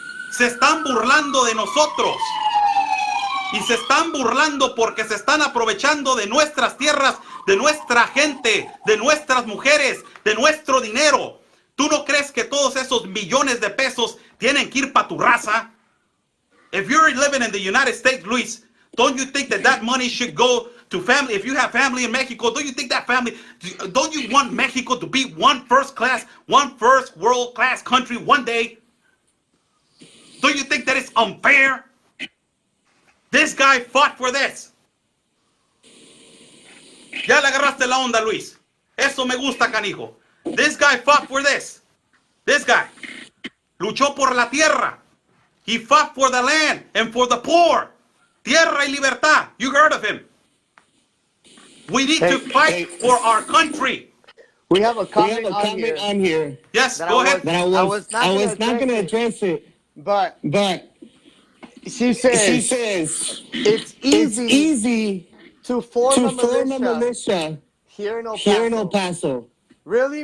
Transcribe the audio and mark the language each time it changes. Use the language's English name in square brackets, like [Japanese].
[Spanish] Se están burlando de nosotros. Y se están burlando porque se están aprovechando de nuestras tierras, de nuestra gente, de nuestras mujeres, de nuestro dinero. ¿Tú no crees que todos esos millones de pesos tienen que ir para tu raza? [English] If you're living in the United States, Luis, don't you think that money should go to family? If you have family in Mexico, don't you think that family, don't you want Mexico to be one first world class country one day? Don't you think that it's unfair? This guy fought for this. [Spanish] Ya le agarraste la onda, Luis. Eso me gusta, canijo. [English] This guy fought for this. This guy [Spanish] luchó por la tierra. [English] He fought for the land and for the poor. [Spanish] Tierra y libertad. [English] You heard of him. We need to fight for our country. We have a comment, on here. Yes, go ahead. I was not going to address it. But she says it's easy to form a militia here in El Paso. Really?